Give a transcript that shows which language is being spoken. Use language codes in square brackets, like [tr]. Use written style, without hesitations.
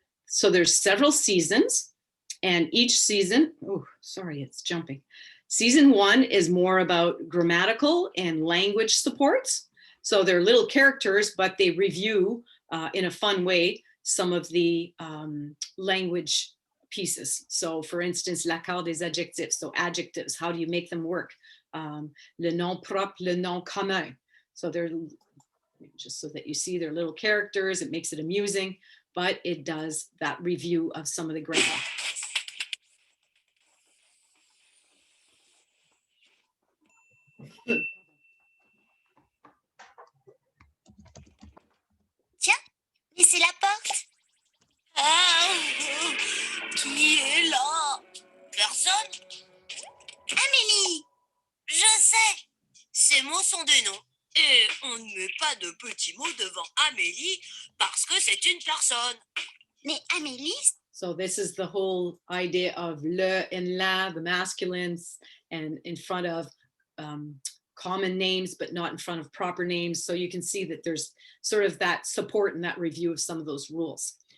[en] So there's several seasons, and each season, oh, sorry, it's jumping. Season 1 is more about grammatical and language supports. So they're little characters, but they review in a fun way some of the language pieces. So for instance, [fr] l'accord des adjectifs, [en] so adjectives, how do you make them work? [fr] Le nom propre, le nom commun. [en] So they're, just so that you see, they're little characters, it makes it amusing, but it does that review of some of the grammar. [fr] Tiens, laissez la porte. Ah, qui est là? Personne? Amélie! Je sais. Ces mots sont des noms. Et on ne met pas de petits mots devant Amélie parce que c'est une personne. Mais Amélie... [en] So this is the whole idea of le and la, the masculines, and in front of common names, but not in front of proper names. So you can see that there's sort of that support and that review of some of those rules.